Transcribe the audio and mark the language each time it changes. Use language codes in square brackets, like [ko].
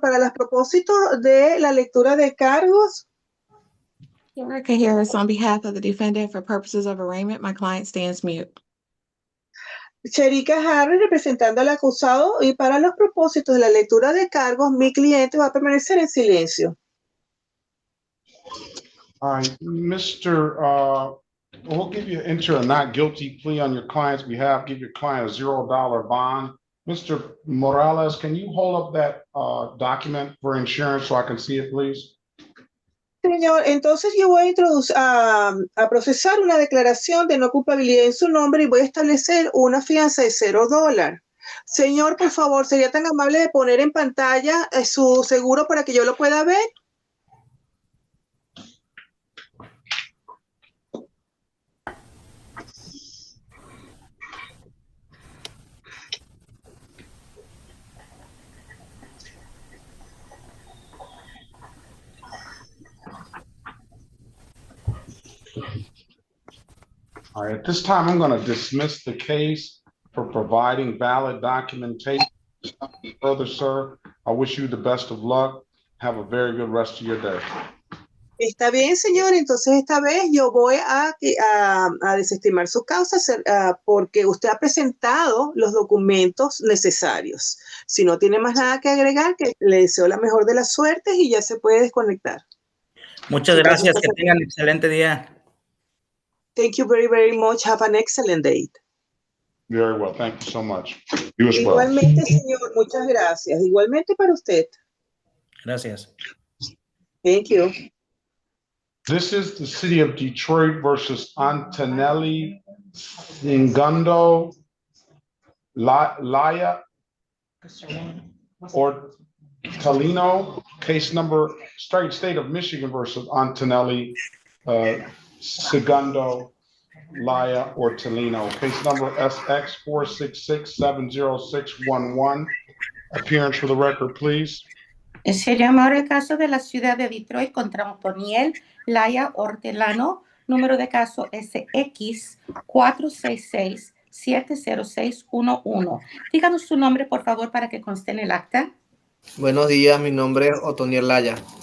[es] Para los propósitos de la lectura de cargos. [en] Erica Harris, on behalf of the defendant, for purposes of arraignment, my client stands mute. [es] Cherika Harris, representando al acusado, y para los propósitos de la lectura de cargos, mi cliente va a permanecer en silencio. [en] All right, Mr. We'll give you enter a not guilty plea on your client's behalf. Give your client a $0 bond. Mr. Morales, can you hold up that document for insurance so I can see it, please? [es] Señor, entonces yo voy a procesar una declaración de no culpabilidad en su nombre y voy a establecer una fianza de $0. Señor, por favor, ¿sería tan amable de poner en pantalla su seguro para que yo lo pueda ver? [en] All right, at this time, I'm going to dismiss the case for providing valid documentation. Further, sir, I wish you the best of luck. Have a very good rest of your day. [es] Está bien, señor. Entonces, esta vez yo voy a desestimar su causa porque usted ha presentado los documentos necesarios. Si no tiene más nada que agregar, que le deseo la mejor de las suertes y ya se puede desconectar. Muchas gracias. Que tengan excelente día. [en] Thank you very, very much. Have an excellent day. Very well. Thank you so much. You as well. [es] Igualmente, señor. Muchas gracias. Igualmente para usted. Gracias. [en] Thank you. This is the city of Detroit versus Antonelli Singundo Laya or Talino, case number state of Michigan versus Antonelli Segundo Laya or Talino, case number SX 466-70611. Appearance for the record, please. [es] Se llama ahora el caso de la ciudad de Detroit contra Antoniel Laya Hortelano, número de caso SX 466-70611. Díganos su nombre, por favor, para que conste en el acta. Buenos días, mi nombre es Otoniel Laya.